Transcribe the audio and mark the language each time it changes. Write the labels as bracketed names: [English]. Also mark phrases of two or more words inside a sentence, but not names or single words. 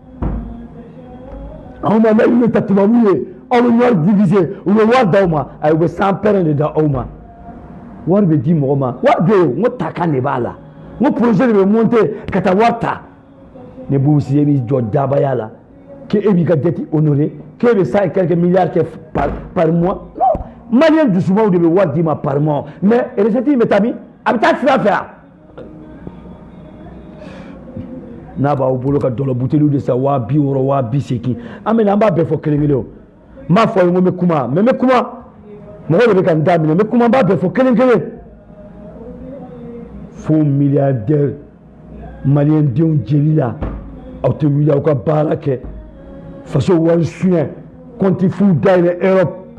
[Bambara] anw ma laɲini ta tubabuw ye aw bɛ wari diviser u bɛ wari d'aw ma ayi u bɛ san pɛrɛn de da aw ma wari bɛ di mɔgɔ ma wari bɛ yen n ko takan de b'a la n ko projet de bɛ monter ka taa wari ta ne Boubou Cissé b'i jɔ dabaya la k'e b'i ka dette honorer k'e bɛ [French] 100 et quelques milliards [Bambara] kɛ [French] par mois [Bambara] non maliyɛn dusumanw de bɛ wari d'i ma [French] par mois [Bambara] mais recette in bɛ taa min a bɛ taa sira fɛ a n'a b'aw bolo ka dɔlɔ buteliw de san 60,000 60,80 an bɛ na an b'a bɛɛ fɔ kelen kelen o n b'a fɔ aw ye n ko n bɛ kuma mais n bɛ kuma mɔgɔw de bɛ ka n da minɛ n bɛ kuma n b'a bɛɛ fɔ kelen kelen fo milliardaire maliyɛndenw jeli la aw tɛ wuli aw ka baara kɛ faso wari suɲɛ compte fu dayɛlɛ Europe